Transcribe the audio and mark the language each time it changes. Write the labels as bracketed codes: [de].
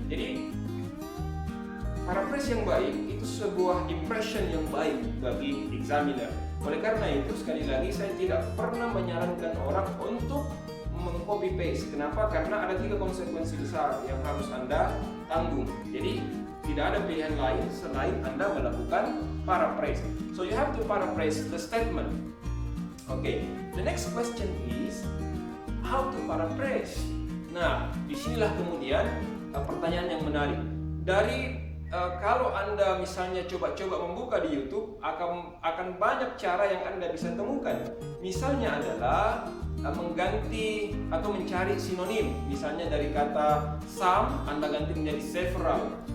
[id] Jadi paraphrase yang baik itu sebuah impression yang baik bagi examiner. Oleh karena itu, sekali lagi saya tidak pernah menyarankan orang untuk meng-copy paste. Kenapa? Karena ada 3 konsekuensi besar yang harus Anda tanggung. Jadi tidak ada pilihan lain selain Anda melakukan paraphrase. [en] So you have to paraphrase the statement. Okay, the next question is how to paraphrase. [id] Nah, disinilah kemudian pertanyaan yang menarik. Dari kalau Anda misalnya coba-coba membuka di YouTube, akan banyak cara yang Anda bisa temukan. Misalnya adalah mengganti atau mencari sinonim. Misalnya dari kata some, Anda ganti menjadi several.